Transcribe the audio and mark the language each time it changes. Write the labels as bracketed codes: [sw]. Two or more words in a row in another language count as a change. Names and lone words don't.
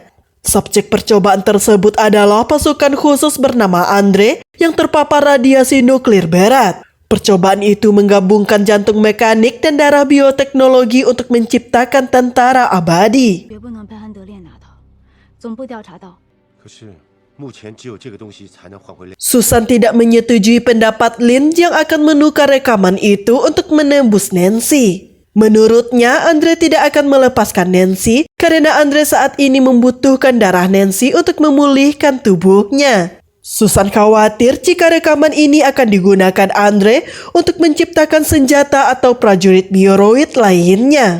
[id] Subjek percobaan tersebut adalah pasukan khusus bernama Andre yang terpapar radiasi nuklir berat. Percobaan itu menggabungkan jantung mekanik dan darah bioteknologi untuk menciptakan tentara abadi. [zh] 总部调查到，可是目前只有这个东西才能换回 [id] Susan tidak menyetujui pendapat Lin yang akan menukar rekaman itu untuk menembus Nancy. Menurutnya, Andre tidak akan melepaskan Nancy karena Andre saat ini membutuhkan darah Nancy untuk memulihkan tubuhnya. Susan khawatir jika rekaman ini akan digunakan Andre untuk menciptakan senjata atau prajurit bioroid lainnya.